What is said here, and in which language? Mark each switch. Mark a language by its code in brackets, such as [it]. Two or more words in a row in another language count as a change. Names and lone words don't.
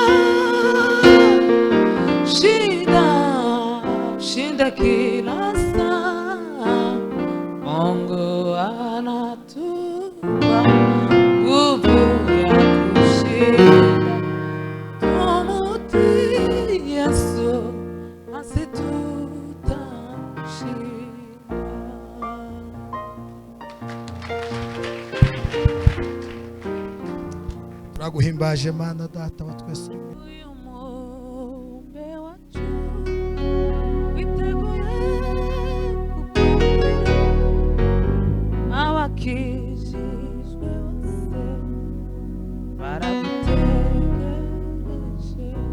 [sw] Shinda, shinda kila saa. Mungu anatupa nguvu ya kushinda. Tumutii Yesu nasi tutashinda. [rn] turaguhimbaje Mana Data wa twese. Uyu mubumbe wacu witeguye kukumvira, abakijijwe bose baragutegereje.